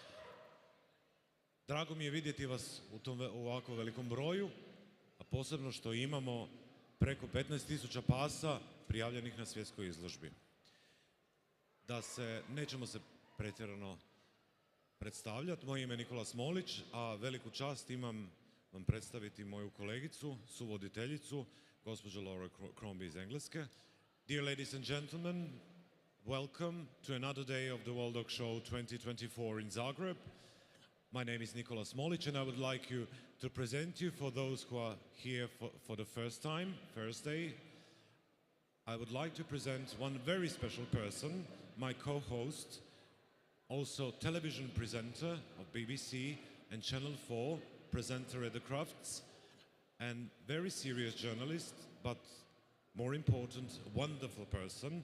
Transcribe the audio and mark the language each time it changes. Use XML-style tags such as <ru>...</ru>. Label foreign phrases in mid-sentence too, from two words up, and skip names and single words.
<hr>Drago mi je vidjeti vas u ovako velikom broju, a posebno što imamo preko 15.000 pasa prijavljenih na svjetskoj izložbi. Nećemo se pretjerano predstavljati, moje ime je Nikola Smolić, a veliku čast imam vam predstaviti moju kolegicu, suvoditeljicu, gospođu Laura Crombie iz Engleske.</hr> <en>Dear ladies and gentlemen, welcome to another day of the World Dog Show 2024 in Zagreb. My name is Nikola Smolić and I would like to present you for those who are here for the first day. I would like to present one very special person my co-host, also television presenter of BBC and Channel 4, presenter at the Crafts, and very serious journalist, but more important, wonderful person.</en>